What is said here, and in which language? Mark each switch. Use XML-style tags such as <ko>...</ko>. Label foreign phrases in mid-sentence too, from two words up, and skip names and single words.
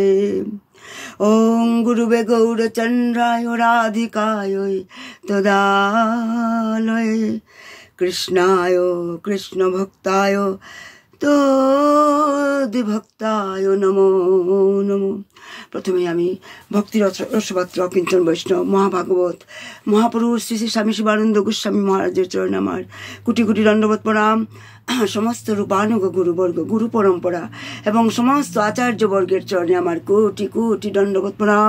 <sa>ওং গুরুবে গৌরচন্দ্রায় রাধিকায় তদালয়ে কৃষ্ণায় কৃষ্ণ ভক্তায় তদ্ভক্তায় নমো নমো।</sa> <bn>প্রথমে আমি ভক্তির রসপাত্র অকিঞ্চন বৈষ্ণব মহাভাগবত মহাপুরুষ শ্রী শ্রী স্বামী শিবানন্দ গোস্বামী মহারাজের চরণে আমার কোটি কোটি দণ্ডবত প্রণাম। সমস্ত রূপানুগ গুরুবর্গ গুরু পরম্পরা এবং সমস্ত আচার্যবর্গের চরণে আমার কোটি কোটি দণ্ডবত প্রণাম।</bn>